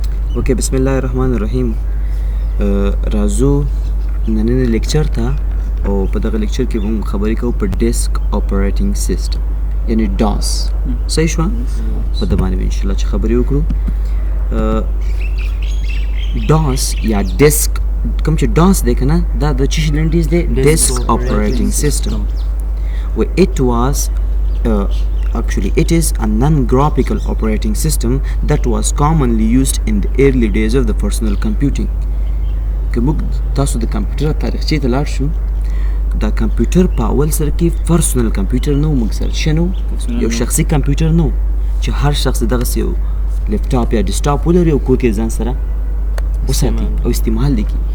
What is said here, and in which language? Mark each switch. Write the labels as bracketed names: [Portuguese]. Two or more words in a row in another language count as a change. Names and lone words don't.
[Pashto] اوکې بسم الله الرحمن الرحیم. راځو نننی لیکچر ته او په دغه لیکچر کې موږ خبرې کوو په [English] disk operating system [Pashto] یعنی ډاس. صحیح شوه؟ په د باندې [Arabic] ان شاء الله [Pashto] چې خبرې وکړو. ډاس یا ډیسک کوم چې ډاس دی که نه دا د څه شي لنډیز دی؟ [English] disk operating system. It was actually it is a non-graphical operating system that was commonly used in the early days of the personal computing. [Pashto] که موږ تاسو د کمپیوټر تاریخچې ته لاړ شو، دا کمپیوټر په اول سره کې [English] personal computer [Pashto] نه و، موږ سره شنو یو شخصي کمپیوټر نه و چې هر شخص دغسې یو لیپټاپ یا ډیسکټاپ ولري او کور کې ځان سره وساتي او استعمال دی کړي.